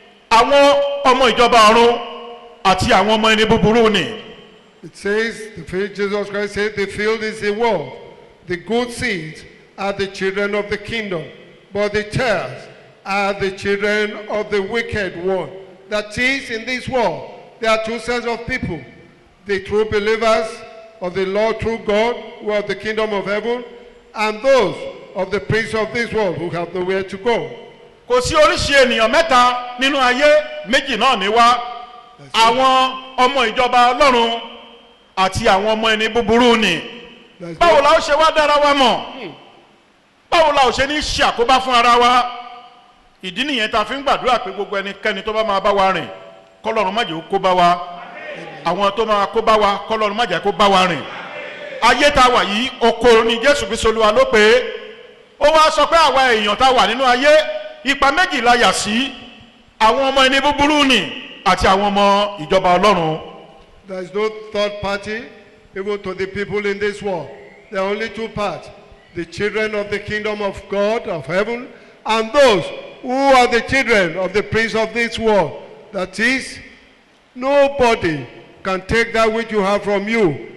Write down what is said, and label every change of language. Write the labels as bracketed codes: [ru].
[yo] Àwọn ọmọ ìjọba ọ̀run àti àwọn ọmọ ẹni búburú nì. [en] It says, the field, Jesus Christ said, the field is the world. The good seeds are the children of the kingdom, but the tares are the children of the wicked one. That is, in this world, there are two sets of people. The true believers of the Lord true God, who are the kingdom of heaven, and those of the prince of this world, who have nowhere to go. [yo] Kò sí oríṣi ènìyàn mẹ́ta nínú ayé, méjì náà ní wá. Àwọn ọmọ ìjọba Ọlọ́run àti àwọn ọmọ ẹni búburú nì. Báwo la ó ṣe wá dára wa mọ̀? Báwo la ó ṣe ní ṣe àkóbá fún ara wa? Ìdí nìyẹn tá fi ń gbàdúrà pé gbogbo ẹnikẹ́ni tó bá máa bá wa rìn, k'Ọlọ́run má jẹ́ ó kó bá wa. Àwọn tó máa kó bá wa, k'Ọlọ́run má jẹ́ kó bá wa rìn. Ayé tá wà yìí, oko ni Jésù Kristi Olúwa ló pé. Ó wá sọ pé àwa èèyàn tá wà nínú ayé, ipa méjì la yà sí. Àwọn ọmọ ẹni búburú nì àti àwọn ọmọ ìjọba Ọlọ́run. [en] There is no third party, even to the people in this world. There are only two parts. The children of the kingdom of God, of heaven, and those who are the children of the prince of this world. That is, nobody can take that which you have from you.